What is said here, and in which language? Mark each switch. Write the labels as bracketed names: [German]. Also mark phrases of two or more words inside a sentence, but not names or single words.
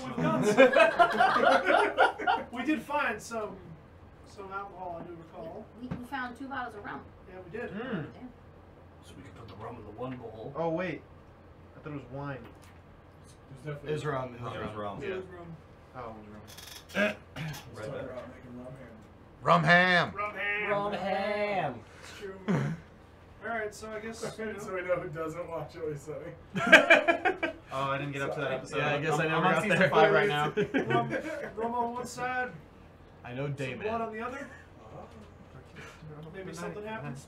[English] Well, we've got we did find some alcohol, I do recall. We found 2 bottles of rum. Yeah, we did. Damn. So we could put the rum in the one bowl. Oh, wait. I thought it was wine. There's definitely Is rum. Rum is rum. Yeah, Yeah. it was rum. Oh, it was wrong. Let's Right talk there. about making rum ham. Rum ham. Rum ham. Rum ham. It's true. Alright, so I guess. So we know who doesn't watch Always Sunny. Oh, I didn't get up to that episode. Yeah, I guess I never I'm on got season there. 5 right now. Rum on one side, I know some David. blood on the other. Maybe something happens.